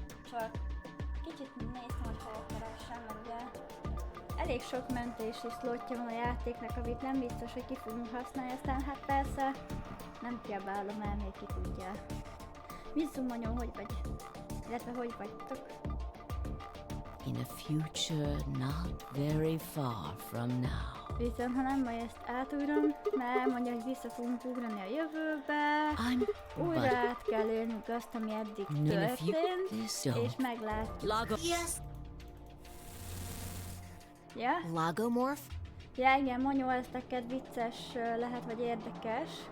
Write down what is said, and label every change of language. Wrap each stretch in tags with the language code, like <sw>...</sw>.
<hu>Csak kicsit néztem, hogy hol keressem, mert ugye elég sok mentési szlotja van a játéknak, amit nem biztos, hogy ki fogunk használni, aztán hát persze nem kiabálom el, még ki tudja. Mizzumonyó, hogy vagy? Illetve hogy vagytok?</hu> <en>In a future not very far from now.</en> <hu>Viszont ha nem baj, ezt átugrom, mert mondja, hogy vissza fogunk ugrani a jövőbe. Újra át kell élnünk azt, ami eddig történt, és meglátjuk.</hu> <en>Yes.</en> <hu>Ja? Lagomorph? Ja, igen, Monyó, ez neked vicces lehet, vagy érdekes.</hu>